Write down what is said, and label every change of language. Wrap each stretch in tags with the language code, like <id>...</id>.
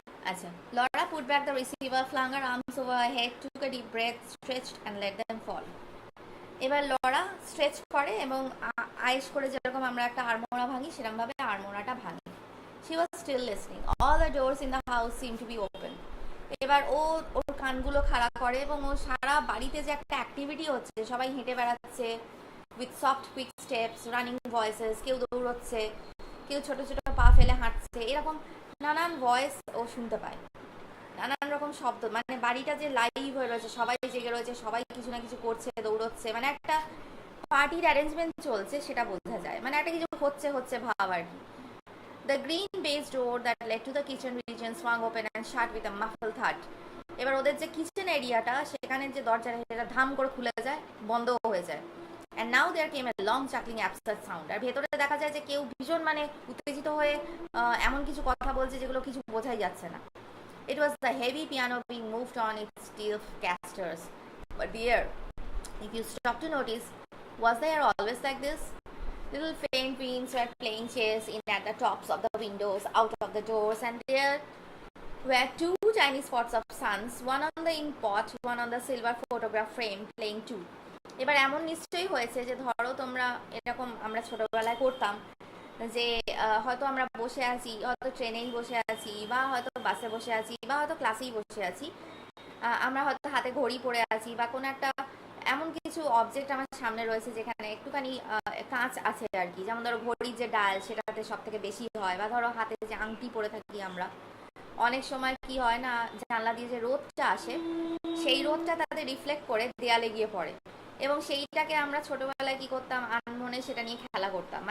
<en>আচ্ছা, Laura put back the receiver, flung her arms over her head, took a deep breath, stretched and let them fall.</en> <bn>এবার Laura stretch করে এবং আয়েশ করে যেরকম আমরা একটা আড়মোড়া ভাঙি সেরকম ভাবে আড়মোড়াটা ভাঙে।</bn> <en>She was still listening. All the doors in the house seemed to be open.</en> <bn>এবার ওর কানগুলো খাড়া করে এবং ও সারা বাড়িতে যে একটা অ্যাক্টিভিটি হচ্ছে, সবাই হেঁটে বেড়াচ্ছে</bn> <en>with soft quick steps, running voices,</en> <bn>কেউ দৌড়চ্ছে, কেউ ছোট ছোট পা ফেলে হাঁটছে, এরকম নানান ভয়েস ও শুনতে পায়, নানান রকম শব্দ, মানে বাড়িটা যে লাইভ হয়ে রয়েছে, সবাই জেগে রয়েছে, সবাই কিছু না কিছু করছে, দৌড়চ্ছে, মানে একটা পার্টির অ্যারেঞ্জমেন্ট চলছে সেটা বোঝা যায়, মানে একটা কিছু হচ্ছে ভাব আর কি।</bn> <en>The green baize door that led to the kitchen region swung open and shut with a muffled thud.</en> <bn>এবার ওদের যে কিচেন এরিয়াটা, সেখানে যে দরজাটা সেটা ধাম করে খুলে যায়, বন্ধও হয়ে যায়।</bn> <en>And now there came a long chuckling absurd sound.</en> <bn>আর ভেতরে দেখা যায় যে কেউ ভীষণ মানে উত্তেজিত হয়ে এমন কিছু কথা বলছে যেগুলো কিছু বোঝাই যাচ্ছে না।</bn> <en>It was the heavy piano being moved on its steel casters. But dear, if you stop to notice, was there always like this? Little faint winds were playing chess in at the tops of the windows, out of the doors, and there were two tiny spots of suns, one on the ink pot, one on the silver photograph frame, playing too.</en> <bn>এবার এমন নিশ্চয়ই হয়েছে যে ধরো তোমরা এরকম, আমরা ছোটবেলায় করতাম যে হয়তো আমরা বসে আছি, হয়তো ট্রেনেই বসে আছি, বা হয়তো বাসে বসে আছি, বা হয়তো ক্লাসেই বসে আছি, আমরা হয়তো হাতে ঘড়ি পরে আছি, বা কোনো একটা এমন কিছু অবজেক্ট আমার সামনে রয়েছে যেখানে একটুখানি কাঁচ আছে আর কি, যেমন ধরো ঘড়ির যে ডায়াল সেটাতে সব থেকে বেশি হয়, বা ধরো হাতে যে আংটি পরে থাকি আমরা, অনেক সময় কি হয় না, জানলা দিয়ে যে রোদটা আসে সেই রোদটা তাদের রিফ্লেক্ট করে দেয়ালে গিয়ে পড়ে, এবং সেইটাকে আমরা ছোটবেলায় কি করতাম, আনমনে সেটা নিয়ে খেলা করতাম।</bn>